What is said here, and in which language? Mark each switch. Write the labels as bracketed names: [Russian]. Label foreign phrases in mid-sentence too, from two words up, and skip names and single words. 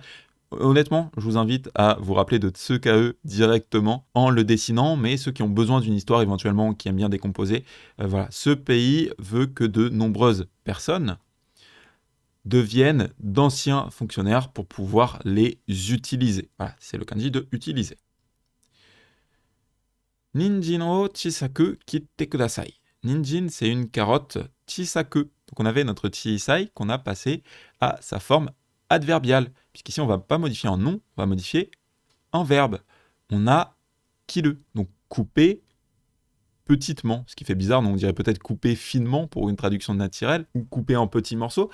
[French] Honnêtement, je vous invite à vous rappeler de Tsukae directement en le dessinant, mais ceux qui ont besoin d'une histoire éventuellement, qui aiment bien décomposer, voilà. Ce pays veut que de nombreuses personnes deviennent d'anciens fonctionnaires pour pouvoir les utiliser. Voilà, c'est le kanji de utiliser. [Japanese] 人参を小さく切ってください. [French] Ninjin, c'est une carotte chisaku. Donc on avait notre chisai qu'on a passé à sa forme adverbiale. Puisqu'ici, on ne va pas modifier en nom, on va modifier en verbe. On a kiru, donc couper petitement, ce qui fait bizarre, donc on dirait peut-être couper finement pour une traduction naturelle, ou couper en petits morceaux.